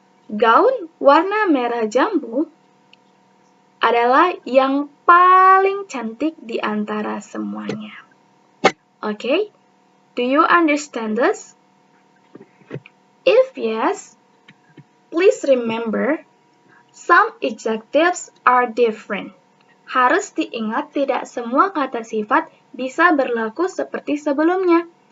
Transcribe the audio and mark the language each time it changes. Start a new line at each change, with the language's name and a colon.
Indonesian: Gaun warna merah jambu adalah yang paling cantik di antara semuanya.
English: Okay, do you understand this? If yes, Please remember, some adjectives are different.
Indonesian: Harus diingat tidak semua kata sifat bisa berlaku seperti sebelumnya.